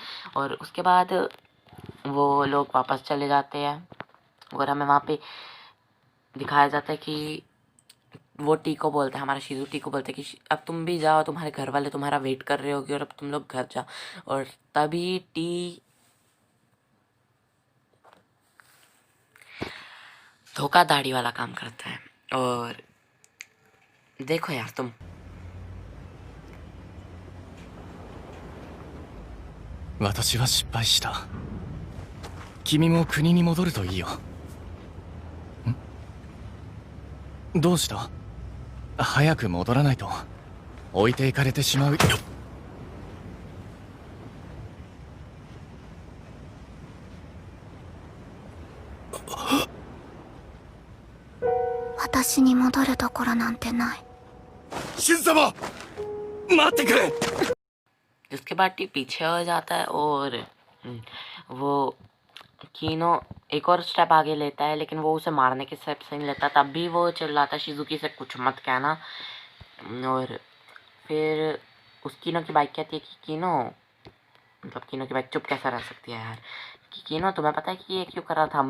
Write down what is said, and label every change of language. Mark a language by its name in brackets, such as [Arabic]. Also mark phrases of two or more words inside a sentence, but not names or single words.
[Hindi] और उसके बाद वो लोग वापस चले जाते हैं और हमें वहाँ पे दिखाया जाता है कि वो टी को बोलते हैं, हमारा शिजू टी को बोलते हैं कि अब तुम भी जाओ, तुम्हारे घर वाले तुम्हारा वेट कर रहे होगे और अब तुम लोग घर जाओ। और तभी टी धोखाधड़ी वाला काम करता है। और देखो यार तुम, [Japanese] 私は失敗した。君も国に戻るといいよ。どうした？早く戻らないと置いていかれてしまうよ。私に戻るところなんてない。神様待ってくれ。 [Hindi] जिसके बाद टी पीछे हो जाता है और वो कीनो एक और स्टेप आगे लेता है, लेकिन वो उसे मारने के स्टेप से नहीं लेता। तब भी वो चिल्लाता है शिजुकी से कुछ मत कहना। और फिर उस कीनो की बाइक कहती है कि कीनो, मतलब कीनो की बाइक चुप कैसा रह सकती है यार, कि कीनो तुम्हें पता है कि ये क्यों कर रहा था?